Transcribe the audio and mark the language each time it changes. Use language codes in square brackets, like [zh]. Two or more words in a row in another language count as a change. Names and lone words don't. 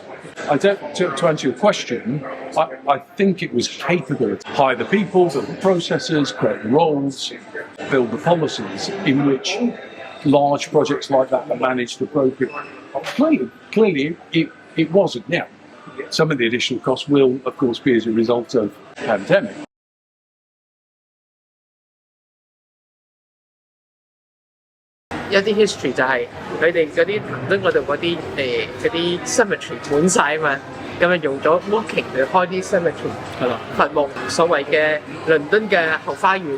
[en] To answer your question, I think it was capable of hire the people, build the processes, create the roles, build the policies in which large projects like that are managed appropriately. Clearly it wasn't. Now, some of the additional costs will, of course, be as a result of the pandemic. [yue] 一啲 history 就係佢哋嗰啲倫敦嗰度嗰啲 cemetery 滿晒啊嘛，咁啊用咗 Woking 去開啲 cemetery 係啦，墳墓所謂嘅倫敦嘅後花園。